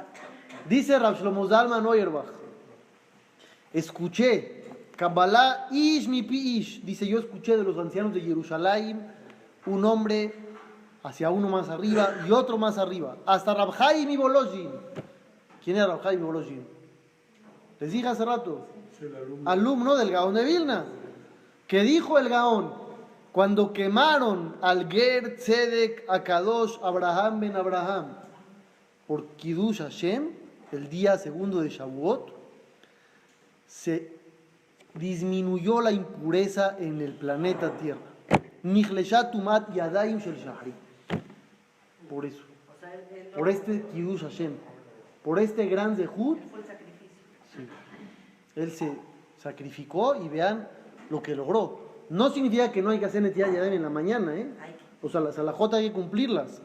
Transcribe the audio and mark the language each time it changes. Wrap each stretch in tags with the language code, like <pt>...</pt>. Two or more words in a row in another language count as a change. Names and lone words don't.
<es>Dice Rav Shlomo Zalman Auerbach, escuché,</es> <he>קבלה איש מפי איש,</he> <es>dice: yo escuché de los ancianos de Jerusalén un hombre hacia uno más arriba y otro más arriba, hasta Rab Chaim Volozhin. ¿Quién era Rab Chaim Volozhin? Les dije hace rato, Es el alumno. alumno del Gaón de Vilna, que dijo el Gaón: cuando quemaron al</es> <he>גר צדק הקדוש</he> <es>Abraham ben Abraham por</es> <he>קידוש השם,</he> <es>el día segundo de Shavuot, se disminuyó la impureza en el planeta Tierra.</es> <he>נחלשה טומאת ידיים של שחרית.</he> <es>Por eso, por este</es> <he>קידוש השם,</he> <es>por este gran zehut, sí, él se sacrificó y vean lo que logró. No significa que no hay que hacer</es> <he>נטילת ידיים</he> <es>en la mañana, ¿eh? O sea, las halajot hay que cumplirlas.</es>